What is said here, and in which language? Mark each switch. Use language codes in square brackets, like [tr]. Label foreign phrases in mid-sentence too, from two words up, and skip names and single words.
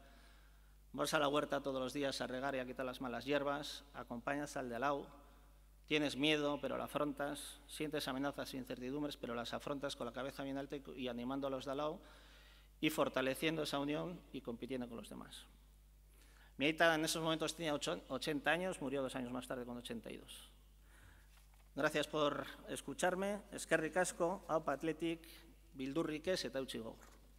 [es] Vas a la huerta todos los días a regar y a quitar las malas hierbas, acompañas al de al lado, tienes miedo pero lo afrontas, sientes amenazas e incertidumbres pero las afrontas con la cabeza bien alta y animando a los de al lado y fortaleciendo esa unión y compitiendo con los demás. Mi aita en esos momentos tenía 80 años, murió 2 años más tarde con 82. Gracias por escucharme, [eu] eskerrik asko, aupa atletik, bildurrik ez eta eutsi gogor.